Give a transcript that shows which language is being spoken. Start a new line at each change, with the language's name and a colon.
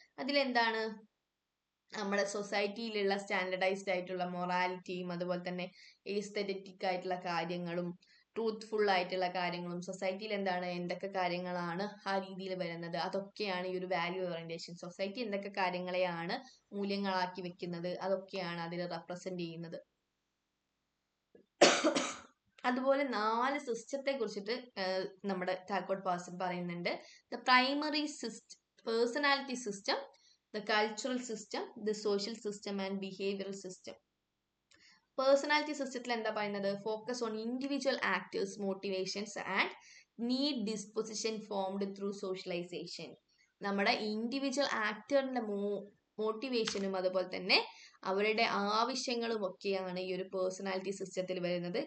Malayalam: അതിലെന്താണ് നമ്മുടെ സൊസൈറ്റിയിലുള്ള സ്റ്റാൻഡർഡൈസ്ഡ് ആയിട്ടുള്ള മൊറാലിറ്റിയും അതുപോലെ തന്നെ എസ്തെറ്റിക് ആയിട്ടുള്ള കാര്യങ്ങളും ട്രൂത്ത്ഫുൾ ആയിട്ടുള്ള കാര്യങ്ങളും സൊസൈറ്റിയിൽ എന്താണ് എന്തൊക്കെ കാര്യങ്ങളാണ് ആ രീതിയിൽ വരുന്നത്, അതൊക്കെയാണ് ഈ ഒരു വാല്യൂ ഓറിയന്റേഷൻ. സൊസൈറ്റി എന്തൊക്കെ കാര്യങ്ങളെയാണ് മൂല്യങ്ങളാക്കി വെക്കുന്നത് അതൊക്കെയാണ് അതിൽ റെപ്രസെന്റ് ചെയ്യുന്നത്. അതുപോലെ 4 സിസ്റ്റത്തെ കുറിച്ചിട്ട് നമ്മുടെ ടാൽകോട്ട് പാഴ്സൺ പറയുന്നുണ്ട്.
English: The primary personality system, the cultural system, the social system and behavioral system.
Malayalam: Personality സിസ്റ്റത്തിൽ എന്താ പറയുന്നത്?
English: Focus on individual actors, motivations and need disposition formed through socialisation.
Malayalam: നമ്മുടെ ഇൻഡിവിജ്വൽ ആക്ടറിന്റെ മോട്ടിവേഷനും അതുപോലെ തന്നെ അവരുടെ ആവശ്യങ്ങളും ഒക്കെയാണ് ഈ ഒരു പേഴ്സണാലിറ്റി സിസ്റ്റത്തിൽ വരുന്നത്.